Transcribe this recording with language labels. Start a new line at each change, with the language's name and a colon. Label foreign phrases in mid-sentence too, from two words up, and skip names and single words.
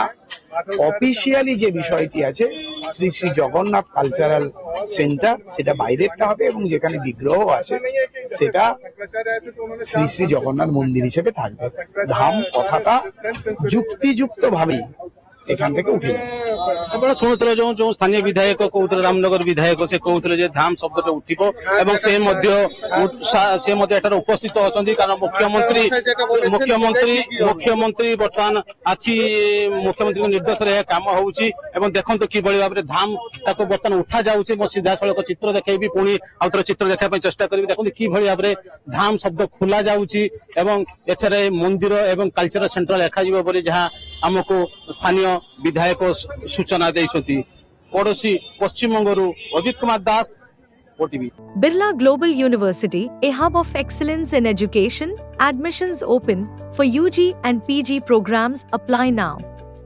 Bangla: অফিসিয়ালি যে বিষয়টি আছে শ্রী শ্রী জগন্নাথ কালচারাল সেন্টার সেটা বাইরেরটা হবে এবং যেখানে বিগ্রহ আছে সেটা শ্রী শ্রী জগন্নাথ মন্দির হিসেবে থাকবে। ধাম কথাটা যুক্তিযুক্ত ভাবেই এখান থেকে উঠে যাবে।
Odia: ଆପଣ ଶୁଣୁଥିଲେ ଯୋଉ ସ୍ଥାନୀୟ ବିଧାୟକ କହୁଥିଲେ ରାମନଗର ବିଧାୟକ ସେ କହୁଥିଲେ ଯେ ଧାମ ଶବ୍ଦଟା ଉଠିବ ଏବଂ ସେ ମଧ୍ୟ ଏଠାରେ ଉପସ୍ଥିତ ଅଛନ୍ତି କାରଣ ମୁଖ୍ୟମନ୍ତ୍ରୀ ବର୍ତ୍ତମାନ ଆଜି ମୁଖ୍ୟମନ୍ତ୍ରୀଙ୍କ ନିର୍ଦ୍ଦେଶରେ ଏହା କାମ ହଉଛି ଏବଂ ଦେଖନ୍ତୁ କିଭଳି ଭାବରେ ଧାମ ତାକୁ ବର୍ତ୍ତମାନ ଉଠା ଯାଉଛି ମୁଁ ସିଧାସଳଖ ଚିତ୍ର ଦେଖେଇବି ପୁଣି ଆଉ ଥରେ ଚିତ୍ର ଦେଖାଇବା ପାଇଁ ଚେଷ୍ଟା କରିବି ଦେଖନ୍ତୁ କିଭଳି ଭାବରେ ଧାମ ଶବ୍ଦ ଖୋଲା ଯାଉଛି ଏବଂ ଏଠାରେ ମନ୍ଦିର ଏବଂ
English: cultural center
Odia: ଲେଖାଯିବ ବୋଲି ଯାହା ଆମକୁ ସ୍ଥାନୀୟ ବିଧାୟକ ସୂଚନା ଦେଇଛନ୍ତି ପଡୋଶୀ ପଶ୍ଚିମବଙ୍ଗରୁ ଅଜିତ କୁମାର ଦାସ ଓଟିଭି।
English: Birla Global University, a hub of excellence in education, admissions open for UG and PG programs. Apply now.